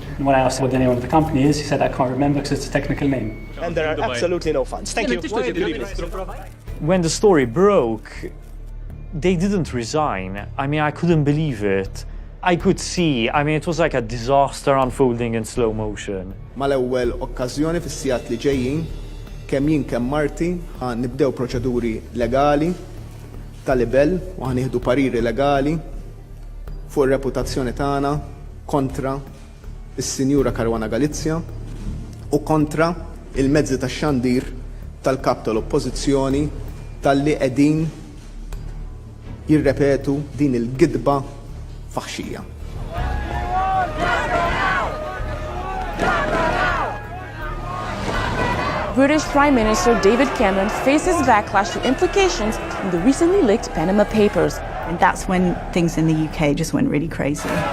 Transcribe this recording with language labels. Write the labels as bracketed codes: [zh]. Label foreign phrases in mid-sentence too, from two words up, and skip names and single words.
[en] And when I asked what the name of the company is, he said, I can't remember because it's a technical name. And there are absolutely no funds. Thank you. When the story broke, they didn't resign. I couldn't believe it. I could see, it was like a disaster unfolding in slow motion. [mt] Mal-ewwel okkażjoni fis-sigħat li ġejjin kemm jien kemm Marti nibdew proċeduri legali tal-libel u ħanieħdu pariri legali fuq ir-reputazzjoni tagħna kontra is-Sinjura Karwana Galizja u kontra il-mezzi tax-xandir tal-kap tal-Oppożizzjoni talli qegħdin jirrepetu din il-gidba faħxija. [en] British Prime Minister David Cameron faces backlash to implications in the recently leaked Panama Papers. And that's when things in the UK just went really crazy.